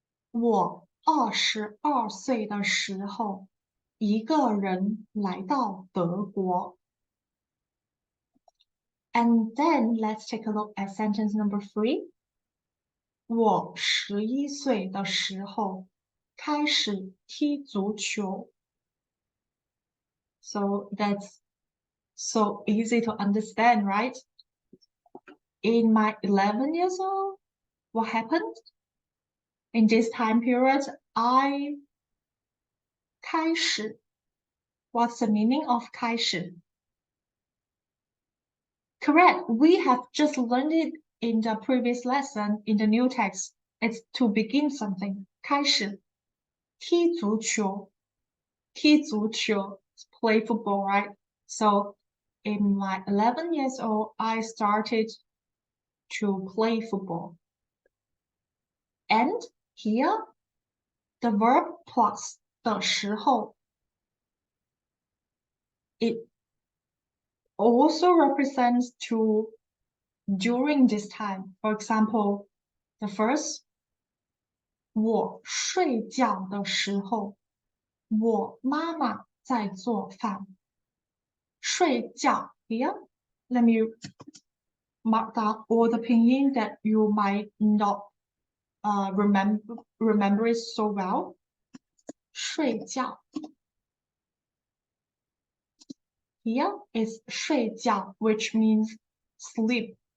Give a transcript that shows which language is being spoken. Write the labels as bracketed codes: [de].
[zh] 我22岁的时候，一个人来到德国。 [en] And then let's take a look at sentence number 3. [zh] 我11岁的时候开始踢足球。 [en] So that's so easy to understand, right? In my 11 years old, what happened? In this time period, I 开始. What's the meaning of 开始? Correct. We have just learned it in the previous lesson in the new text. It's to begin something. 开始.踢足球. 踢足球.Play football, right? So in my 11 years old, I started to play football. And here, the verb plus 的时候, it also represents to during this time. For example, the first, [zh] 我睡觉的时候，我妈妈在做饭。 [en] 睡觉 here, let me mark down all the pinyin that you might not remember it so well. 睡觉 here is 睡觉 which means sleep.